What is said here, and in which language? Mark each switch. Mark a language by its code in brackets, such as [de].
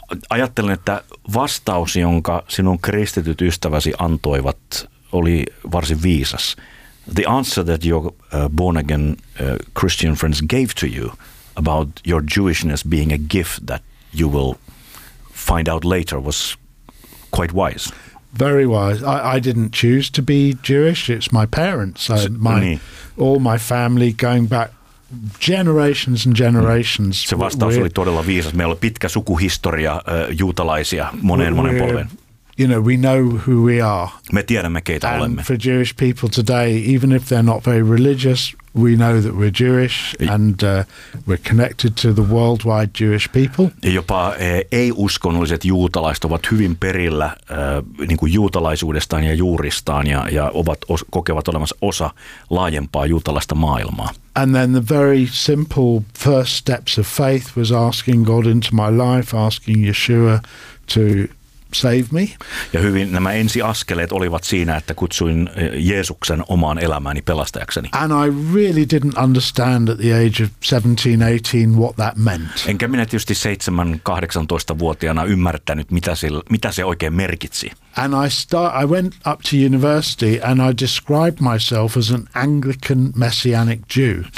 [fi] Ajattelen, että vastaus, jonka sinun kristityt ystäväsi antoivat, oli varsin viisas. [en] The answer that your born-again Christian friends gave to you about your Jewishness being a gift that you will find out later was quite wise. Very wise. I didn't choose to be Jewish. It's my parents. All my family going back generations and generations. [fi] Se vastaus oli todella viisas. Meillä on pitkä sukuhistoria juutalaisia monen polven. [en] You know, we know who we are. [fi] Me tiedämme, keitä [en] and [fi] olemme. [en] For Jewish people today, even if they're not very religious, we know that we're Jewish and we're connected to the worldwide Jewish people. [fi] Ja jopa ei-uskonnolliset juutalaiset ovat hyvin perillä niin kuin juutalaisuudestaan ja juuristaan ja ovat kokevat olemassa osa laajempaa juutalaista maailmaa. [en] And then the very simple first steps of faith was asking God into my life, asking Yeshua to save me. [fi] Ja hyvin nämä ensiaskeleet olivat siinä, että kutsuin Jeesuksen omaan elämääni pelastajakseni. [en] And I really didn't understand at the age of 17-18 what that meant. [fi] Enkä minä tietysti 17-18-vuotiaana ymmärtänyt, mitä se oikein merkitsi. [en] And I went up to university and I described myself as an Anglican messianic Jew.